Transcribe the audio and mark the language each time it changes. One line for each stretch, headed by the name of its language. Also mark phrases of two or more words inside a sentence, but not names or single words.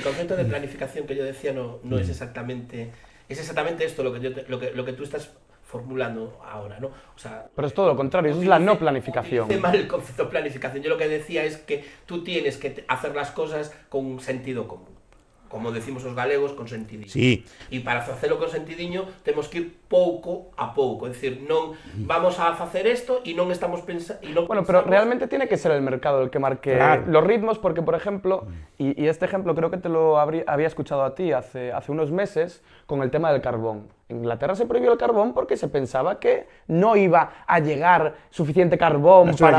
Spanish: El concepto de planificación que yo decía no es exactamente esto lo que tú estás formulando ahora, ¿no? O sea, pero es todo lo contrario, eso es la no planificación. Dice mal el concepto de planificación. Yo lo que decía es que tú tienes que hacer las cosas con sentido común.
Galician: Como decimos os galegos, con sentidiño.
Spanish: Sí.
Galician: E para facelo con sentidiño temos que ir pouco a pouco, é dicir, non vamos a facer isto e non estamos pensando...
Spanish: Bueno, pero realmente tiene que ser el mercado el que marque los ritmos, porque, por ejemplo, y este ejemplo creo que te lo había escuchado a ti hace unos meses con el tema del carbón. En Inglaterra se prohibió el carbón porque se pensaba que no iba a llegar suficiente carbón para...